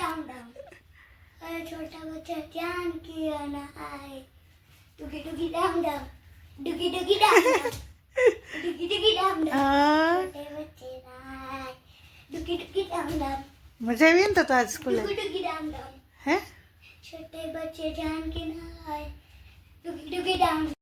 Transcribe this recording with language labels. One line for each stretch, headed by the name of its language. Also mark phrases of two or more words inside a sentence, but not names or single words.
Hindi: छोटा बच्चा जान किया ना आए. डुगी डुगी डाम डाम, डुगी डुगी डाम डाम, डुगी डुगी डाम डाम. छोटे बच्चे ना आए. डुगी डुगी डाम डाम.
Gujarati: મજા આવી ને તો આજ સ્કૂલે?
Hindi: डुगी डुगी डाम डाम.
Gujarati: હે?
Hindi: छोटे बच्चे जान के ना आए. डुगी डुगी डाम.